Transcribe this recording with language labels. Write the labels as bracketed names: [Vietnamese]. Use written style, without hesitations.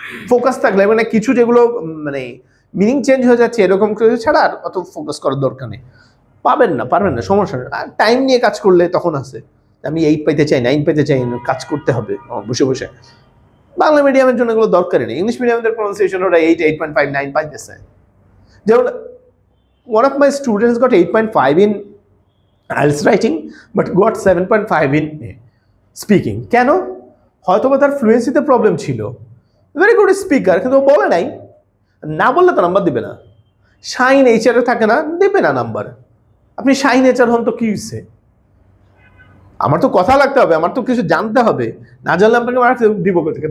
[Bangla] Focus থাকলে মানে কিছু যেগুলো মানে মিনিং চেঞ্জ হয়ে যাচ্ছে এরকম কিছু ছাড়া আর অত ফোকাস করার দরকার নেই। পারবেন না, সমস্যা নেই। আর টাইম নিয়ে কাজ করলে তখন আছে, আমি 8 পাইতে চাই 9 পাইতে চাই, কাজ করতে হবে বসে বসে। বাংলা মিডিয়ামের জন্য এগুলো দরকারই নেই। ইংলিশ মিডিয়ামের প্রোনাউন্সিয়েশন ওরা 8 8.5 9 পাইতেছে। [English] যেমন one of my students got 8.5 in IELTS writing but got 7.5 in speaking. [Bangla] কেন? হয়তো বা তার ফ্লুয়েন্সিতে প্রবলেম ছিল, ভেরি গুড স্পিকার, কিন্তু ও বলে নাই। না বললে তো নাম্বার দিবে না। শাই নেচারে থাকে না, দেবে না নাম্বার। আপনি শাই নেচার হন তো কি হচ্ছে? আমার তো কথা লাগতে হবে, আমার তো কিছু জানতে হবে, না জানলে আপনাকে মার্কস দিব কোথেকে?